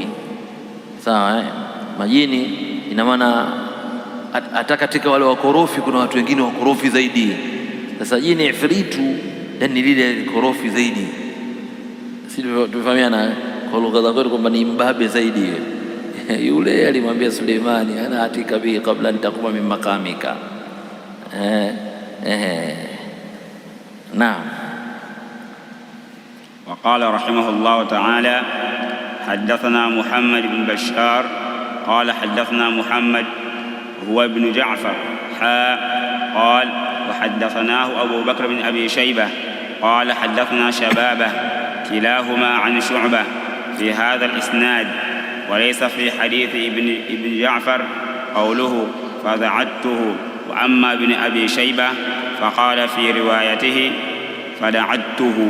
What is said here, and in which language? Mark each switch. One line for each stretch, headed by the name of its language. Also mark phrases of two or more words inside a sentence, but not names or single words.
Swahili: Sawa, majini ina maana hata katika wale wakorofi kuna watu wengine wakorofi zaidi. Sasa jini ifritu yani lile korofi zaidi, si tufahamiana kwa lugha za kwetu kwamba ni mbabe zaidi. Yule alimwambia Suleimani,
Arabic: أنا آتيك به قبل
Swahili: nitakuma
Arabic: من مقامك. نعم. وقال رحمه الله تعالى حدثنا محمد بن بشار قال حدثنا محمد هو ابن جعفر قال وحدثناه أبو بكر بن أبي شيبة قال حدثنا شبابة كلاهما عن شعبة في هذا الإسناد, وليس في حديث ابن جعفر قوله فدعته, وأما ابن أبي شيبة فقال في روايته فدعته.